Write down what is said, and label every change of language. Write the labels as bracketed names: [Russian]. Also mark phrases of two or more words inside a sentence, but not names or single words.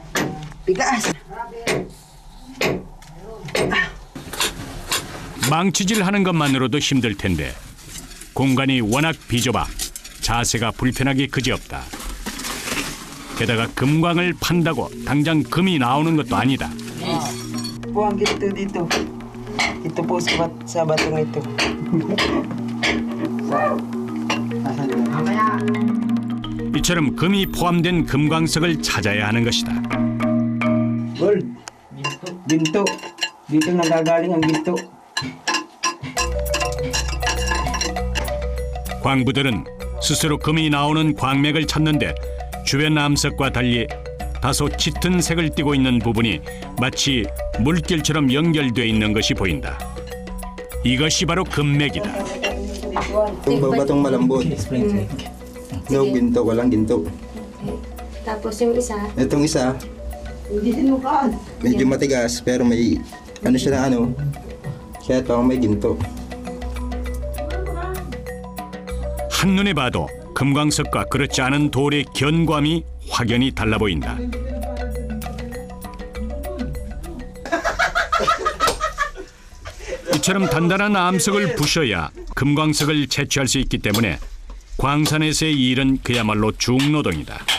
[Korean] 망치질하는 것만으로도 힘들 텐데 공간이 워낙 비좁아 자세가 불편하기 그지없다. 게다가 금광을 판다고 당장 금이 나오는 것도 아니다. [Filipino] Buang gitu dito. Ito po sa batong ito. [Korean] 이처럼 금이 포함된 금광석을 찾아야 하는 것이다. [Filipino] Gold. Ginto. Dito nanggagaling ang ginto. [Korean] 광부들은 스스로 금이 나오는 광맥을 찾는데 주변 암석과 달리 다소 짙은 색을 띠고 있는 부분이 마치 물길처럼 연결돼 있는 것이 보인다. 이것이 바로 금맥이다. [Filipino] Yung batong malambot. No, ginto, walang ginto. Tapos yung isa, Itong isa, medyo matigas pero may ano siya na ano. Kaya ito may ginto. [Korean] 한눈에 봐도 금광석과 그렇지 않은 돌의 견고함이 확연히 달라 보인다. 이처럼 단단한 암석을 부셔야 금광석을 채취할 수 있기 때문에 광산에서의 일은 그야말로 중노동이다.